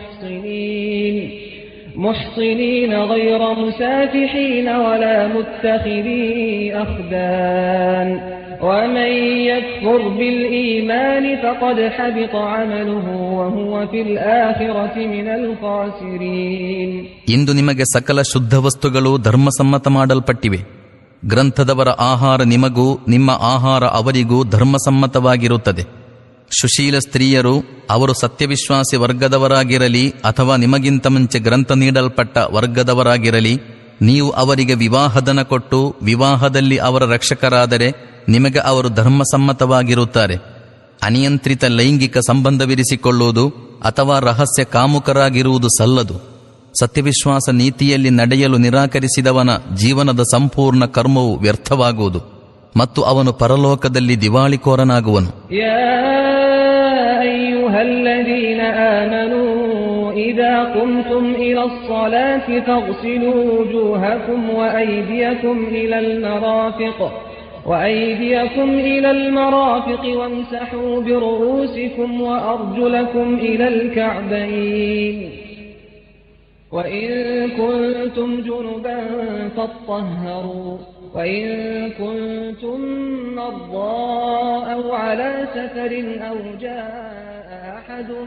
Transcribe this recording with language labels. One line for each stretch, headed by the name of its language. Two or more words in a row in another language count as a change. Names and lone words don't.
Arabic: محصنين غير مسافحين ولا متخذي أخدان ومن يكفر بالإيمان فقد حبط عمله وهو في الآخرة من الخاسرين.
Kannada: ಇಂದು ನಿಮಗೆ ಸಕಲ ಶುದ್ಧ ವಸ್ತುಗಳು ಧರ್ಮಸಮ್ಮತ ಮಾಡಲ್ಪಟ್ಟಿವೆ. ಗ್ರಂಥದವರ ಆಹಾರ ನಿಮಗೂ ನಿಮ್ಮ ಆಹಾರ ಅವರಿಗೂ ಧರ್ಮಸಮ್ಮತವಾಗಿರುತ್ತದೆ. ಸುಶೀಲ ಸ್ತ್ರೀಯರು, ಅವರು ಸತ್ಯವಿಶ್ವಾಸಿ ವರ್ಗದವರಾಗಿರಲಿ ಅಥವಾ ನಿಮಗಿಂತ ಮುಂಚೆ ಗ್ರಂಥ ನೀಡಲ್ಪಟ್ಟ ವರ್ಗದವರಾಗಿರಲಿ, ನೀವು ಅವರಿಗೆ ವಿವಾಹಧನ ಕೊಟ್ಟು ವಿವಾಹದಲ್ಲಿ ಅವರ ರಕ್ಷಕರಾದರೆ ನಿಮಗೆ ಅವರು ಧರ್ಮಸಮ್ಮತವಾಗಿರುತ್ತಾರೆ. ಅನಿಯಂತ್ರಿತ ಲೈಂಗಿಕ ಸಂಬಂಧವಿರಿಸಿಕೊಳ್ಳುವುದು ಅಥವಾ ರಹಸ್ಯ ಕಾಮುಕರಾಗಿರುವುದು ಸಲ್ಲದು. ಸತ್ಯವಿಶ್ವಾಸ ನೀತಿಯಲ್ಲಿ ನಡೆಯಲು ನಿರಾಕರಿಸಿದವನ ಜೀವನದ ಸಂಪೂರ್ಣ ಕರ್ಮವು ವ್ಯರ್ಥವಾಗುವುದು ಮತ್ತು ಅವನು ಪರಲೋಕದಲ್ಲಿ ದಿವಾಳಿಕೋರನಾಗುವನು.
Arabic: إذا قمتم إلى الصلاة فاغسلوا وجوهكم وأيديكم إلى المرافق وامسحوا برؤوسكم وأرجلكم إلى الكعبين وإن كنتم جنبا فاطهروا وإن كنتم مرضى أو على سفر أو جاء أحد